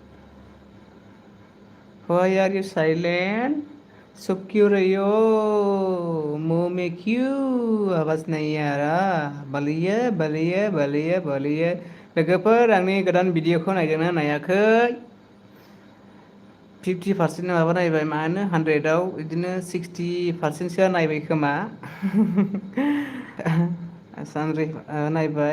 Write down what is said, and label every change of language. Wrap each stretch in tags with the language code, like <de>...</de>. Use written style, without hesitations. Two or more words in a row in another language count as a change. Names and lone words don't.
<en>Why are you silent?</en> <hi>चुप क्यों रही हो मुंह में क्यों आवाज नहीं आ रहा बलिए</hi> <brx>लोगोफोर आंनि गोदान भिडिअखौ नायदोंना नायाखै 50% माबा नायबाय मानो 100आव बिदिनो 60%सोआ नायबाय खोमा सानद्रि नायबाय</brx>